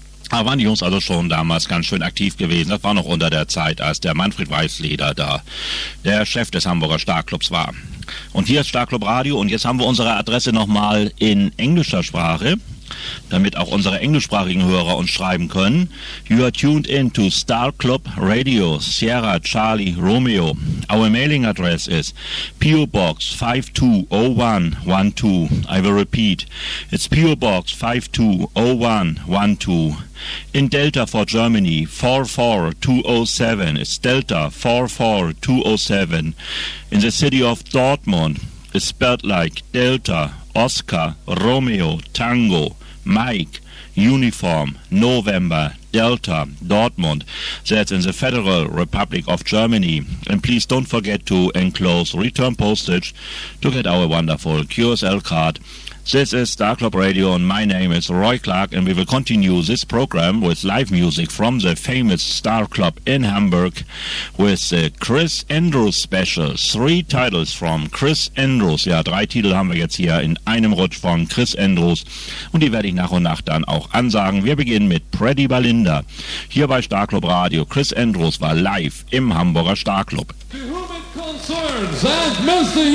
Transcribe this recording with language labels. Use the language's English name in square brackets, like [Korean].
[German] Da waren die Jungs also schon damals ganz schön aktiv gewesen. Das war noch unter der Zeit, als der Manfred Weißleder da der Chef des Hamburger Starclubs war. Und hier ist Starclub Radio und jetzt haben wir unsere Adresse nochmal in englischer Sprache, damit auch unsere englischsprachigen Hörer uns schreiben können. [English] You are tuned in to Starclub Radio, Sierra Charlie Romeo. Our mailing address is P.O. Box 520112. I will repeat. It's P.O. Box 520112. In Delta for Germany, 44207. It's Delta 44207. In the city of Dortmund, it's spelled like Delta, Oscar, Romeo, Tango, Mike, Uniform, November, Delta, Dortmund. That's in the Federal Republic of Germany. And please don't forget to enclose return postage to get our wonderful QSL card. This is Star Club Radio and my name is Roy Clark and we will continue this program with live music from the famous Star Club in Hamburg with the Chris Andrews Special. Three titles from Chris Andrews. [German] Ja, drei Titel haben wir jetzt hier in einem Rutsch von Chris Andrews und die werde ich nach und nach dann auch ansagen. Wir beginnen mit Pretty Belinda. Hier bei Star Club Radio, Chris Andrews war live im Hamburger Star Club. [English] To whom it concerns, and Mr.